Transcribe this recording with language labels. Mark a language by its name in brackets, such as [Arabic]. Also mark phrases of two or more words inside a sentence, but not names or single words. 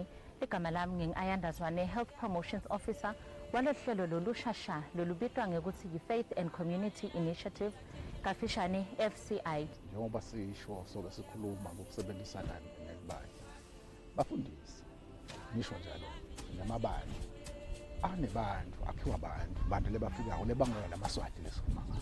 [Swati] Igama lami ngingu-Ayandazwane, [English] Health Promotions Officer [Swati] walohlelo lolushasha lolubitwa ngekuthi yi- [English] Faith and Community Initiative [Swati] kafishane FCI. Njengoba sisho soke sikhuluma ngokusebenzisana nelibali. Bafundisi ngisho njalo namabali anebantu akhiwa abantu lebafikayo lebangela lamaswati lesikhuluma ngawo.